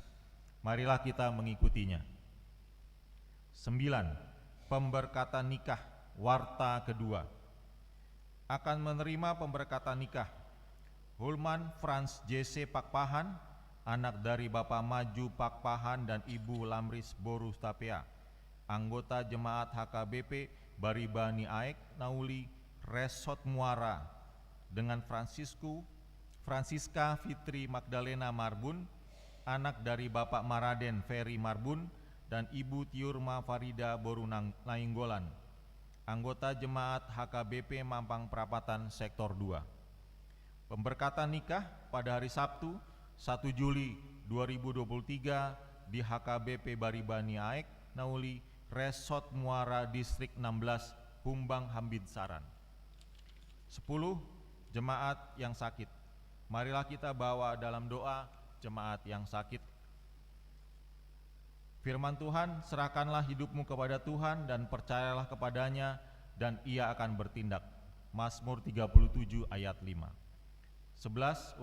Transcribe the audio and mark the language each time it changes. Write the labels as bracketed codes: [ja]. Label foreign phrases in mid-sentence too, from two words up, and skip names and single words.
[id] Marilah kita mengikutinya. 9. Pemberkatan nikah warta kedua. Akan menerima pemberkatan nikah Hulman Franz JC Pakpahan, anak dari Bapak Maju Pakpahan dan Ibu Lamris Borus Tapea, anggota jemaat HKBP Baribani Aek Nauli Resort Muara, dengan Francisca Fitri Magdalena Marbun, anak dari Bapak Maraden Ferry Marbun dan Ibu Tiurma Farida Borunang Nainggolan, anggota jemaat HKBP Mampang Perapatan Sektor 2. Pemberkatan nikah pada hari Sabtu 1 Juli 2023 di HKBP Baribani Aek Nauli Resort Muara Distrik 16 Humbang Hambidsaran. 10. Jemaat yang sakit. Marilah kita bawa dalam doa jemaat yang sakit. Firman Tuhan, serahkanlah hidupmu kepada Tuhan dan percayalah kepadanya dan Ia akan bertindak. Mazmur 37 ayat 5. 11.